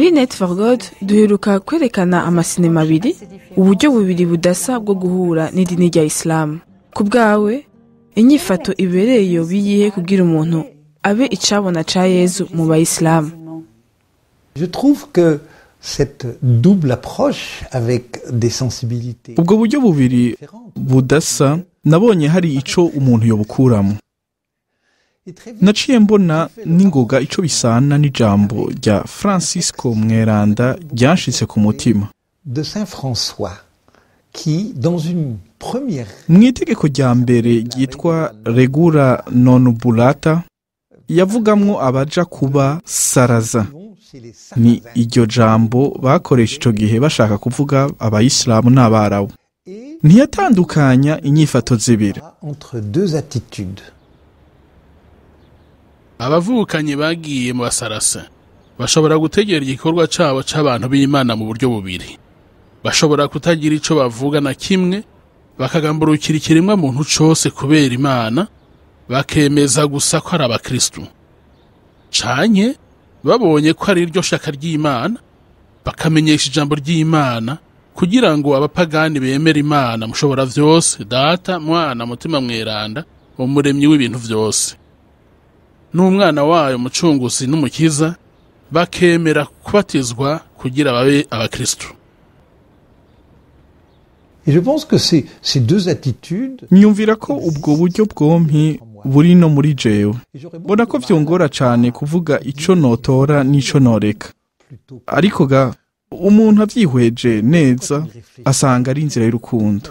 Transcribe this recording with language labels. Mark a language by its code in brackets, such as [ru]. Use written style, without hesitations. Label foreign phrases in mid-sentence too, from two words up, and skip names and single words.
[rn] muri Net for God duheruka kwerekana amasinema abiri, uburyo bubiri budasa bwo guhura n'idini rya Islam. Ku bwawe inyifato ibereye yo biyihe kugira umuntu abe icabona ca Yezu mu Bayisilamu? [fr] Je trouve que cette double approche avec des sensibilités [rn] Ubwo buryo bubiri budasa nabonye hari ico umuntu yobukuramo. Naciye mbona n'ingoga ico bisana n'ijambo rya Francisco Mweranda ryanshitse ku mutima. [fr] de Saint François qui, dans une première [rn] Mw'itegeko rya mbere ryitwa Regula non bulata yavugamwo abaja kuba saraza. Ni iryo jambo bakoresha ico gihe bashaka kuvuga abayisilamu n'abarabu. Ntiyatandukanya inyifato zibiri. [fr] entre deux attitudes. [rn] abavukanyi bagiye mu basarase bashobora gutegera igikorwa cabo c'abantu b'Imana mu buryo bubiri. Bashobora kutagira ico bavuga na kimwe, bakagamburukira ikiremwa muntu cose kubera Imana, bakemeza gusa ko ari abakristu. Canke babonye ko ari iryo shaka ry'Imana, bakamenyesha ijambo ry'Imana kugira ngo abapagani bemere Imana mushobora vyose, Data, Mwana, Mutima Mweranda, umuremyi w'ibintu vyose, n'umwana wayo mucunguzi n'umukiza, bakemera kubatizwa kugira babe abakristu. [fr] Et je pense que ces deux attitudes, [rn] Nyumvira ko ubwo buryo bwompi buri no muri jewe. Mbona ko vyongora cane kuvuga ico notora n'ico noreka. Ariko ga umuntu avyihweje neza asanga ari inzira y'urukundo.